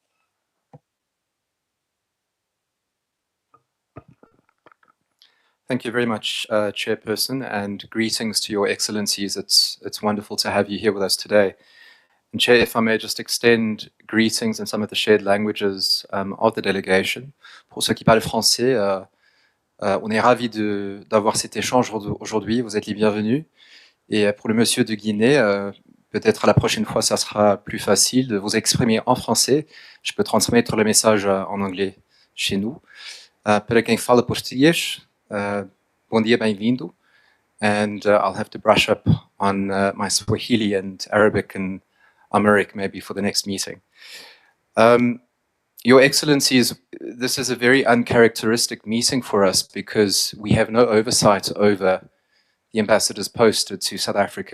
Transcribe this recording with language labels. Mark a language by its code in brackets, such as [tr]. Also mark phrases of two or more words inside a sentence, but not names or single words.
[en] Thank you very much, Chairperson, and greetings to Your Excellencies. It's wonderful to have you here with us today. And Chair, if I may just extend greetings in some of the shared languages of the delegation. [fr] Pour ceux qui parlent français, on est ravis d'avoir cet échange aujourd'hui. Vous êtes les bienvenus. Et pour le monsieur de Guinée, peut-être la prochaine fois, ça sera plus facile de vous exprimer en français. Je peux transmettre le message en anglais chez nous. [pt] Para quem fala português, bom dia, bem-vindo. [en] And I'll have to brush up on my Swahili and Arabic and Amharic maybe for the next meeting. Your Excellencies, this is a very uncharacteristic meeting for us because we have no oversight over the ambassadors posted to South Africa.